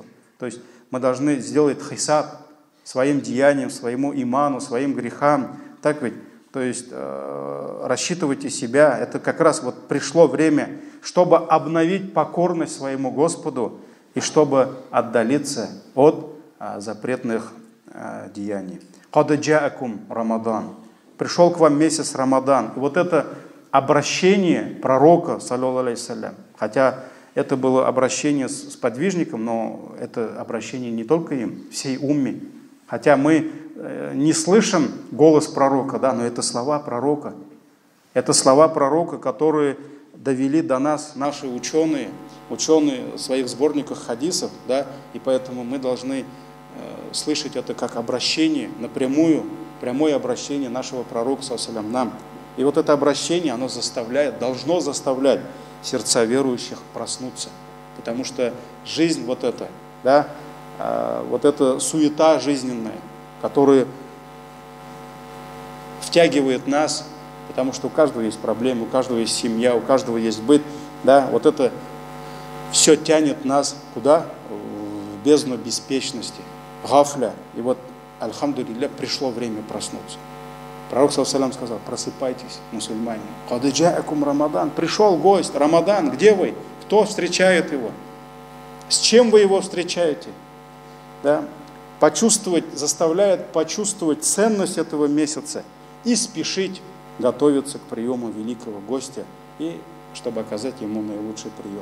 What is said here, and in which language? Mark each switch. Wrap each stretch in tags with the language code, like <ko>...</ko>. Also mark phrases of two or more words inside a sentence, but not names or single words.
<ru>То есть мы должны сделать хисаб своим деяниям, своему иману, своим грехам. Так ведь? То есть рассчитывайте себя. Это как раз вот пришло время, чтобы обновить покорность своему Господу и чтобы отдалиться от запретных деяний.</ru> <ar>«قد جاءكم رمضان».</ar> <ru>Пришел к вам месяц Рамадан. И вот это обращение пророка,</ru> <ar>صلى الله عليه سلام,</ar> <ru>хотя это было обращение с подвижником, но это обращение не только им, всей умме. Хотя мы не слышим голос пророка, да, но это слова пророка. Это слова пророка, которые довели до нас наши ученые в своих сборниках хадисов, да, и поэтому мы должны слышать это как обращение напрямую, прямое обращение нашего пророка,</ru> <ar>صلى الله عليه وسلم,</ar> <ru>нам. И вот это обращение, оно должно заставлять сердца верующих проснуться. Потому что жизнь вот эта, да, вот эта суета жизненная, которая втягивает нас, потому что у каждого есть проблемы, у каждого есть семья, у каждого есть быт, да, вот это все тянет нас куда? В бездну беспечности, гафля. И вот, альхамдулилля, пришло время проснуться. Пророк,</ru> <ar>صلى الله عليه وسلم,</ar> <ru>сказал: просыпайтесь, мусульмане.</ru> <ar>«قد جاءكم رمضان».</ar> <ru>Пришел гость, Рамадан, где вы? Кто встречает его? С чем вы его встречаете? Да? Заставляет почувствовать ценность этого месяца и спешить готовиться к приему великого гостя, и чтобы оказать ему наилучший прием.</ru>